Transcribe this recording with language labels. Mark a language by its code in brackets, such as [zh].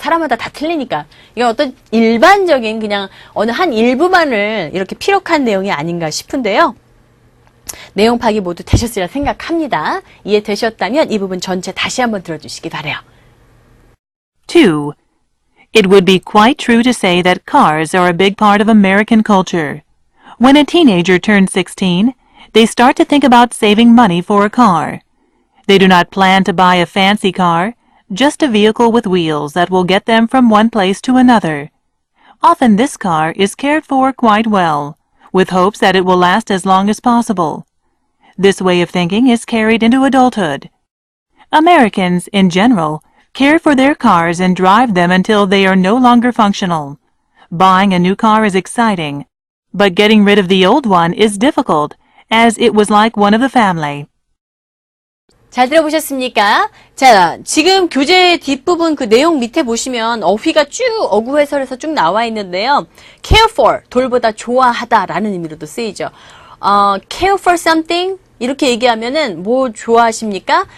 [ko] 사람마다 다 틀리니까 이건 어떤 일반적인 그냥 어느 한 일부만을 이렇게 피력한 내용이 아닌가 싶은데요. 내용 파악이 모두 되셨으리라 생각합니다. 이해되셨다면 이 부분 전체 다시 한번 들어주시기 바라요. 2. [en] It would be quite true to say that cars are a big part of American culture. When a teenager turns 16, they start to think about saving money for a car. They do not plan to buy a fancy car, just a vehicle with wheels that will get them from one place to another. Often this car is cared for quite well, with hopes that it will last as long as possible. This way of thinking is carried into adulthood. Americans, in general, care for their cars and drive them until they are no longer functional. Buying a new car is exciting, but getting rid of the old one is difficult, as it was like one of the family. [ko] 잘 들어보셨습니까? 자, 지금 교재 뒷부분 그 내용 밑에 보시면 어휘가 쭉 어구 해설에서 쭉 나와 있는데요. care for, 돌보다 좋아하다 라는 의미로도 쓰이죠. [en] care for something [ko] 이렇게 얘기하면은 뭐 좋아하십니까?